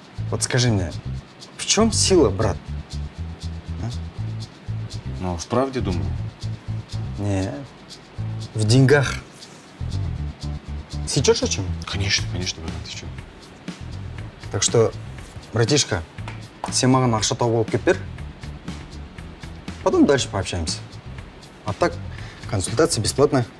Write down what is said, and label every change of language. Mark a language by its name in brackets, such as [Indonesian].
[Russian] Вот скажи мне, в чем сила, брат? А? Ну, в правде думаю. Не, в деньгах. Сечешь о чем? Конечно, конечно, братан, ты что? Так что, братишка, [Kazakh] сен маған ақша тауып алып келіп бер. [Russian] Потом дальше пообщаемся. А так, консультация бесплатная.